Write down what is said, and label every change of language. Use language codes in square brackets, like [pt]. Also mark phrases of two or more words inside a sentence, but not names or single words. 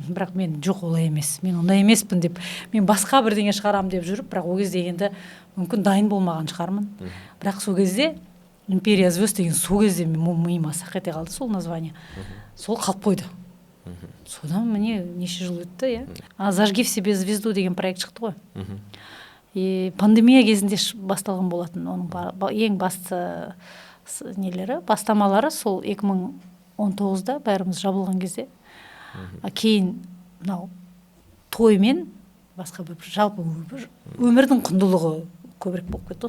[kk] Бірақ мен жоқ, олай емес. Мен ондай емеспін деп, мен басқа бірдеңе шығарам деп жүріп, бірақ ол кезде енді мүмкін дайын болмаған шығармын. Бірақ сол кезде [ru] империя звезд [kk] деген сол кезде миыма сақ ете қалды сол название. Сол қалып қойды. Содан міне неше жыл өтті, [ru] «Зажги в себе звезду» [kk] деген проект шықты ғой. И пандемия кезінде басталған болатын. Оның ең басты нелері, бастамалары сол 2019-да бәріміз жабылған кезде. Кейін мынау тоймен басқа бір жалпы өмірдің құндылығы көбірек болып кетті.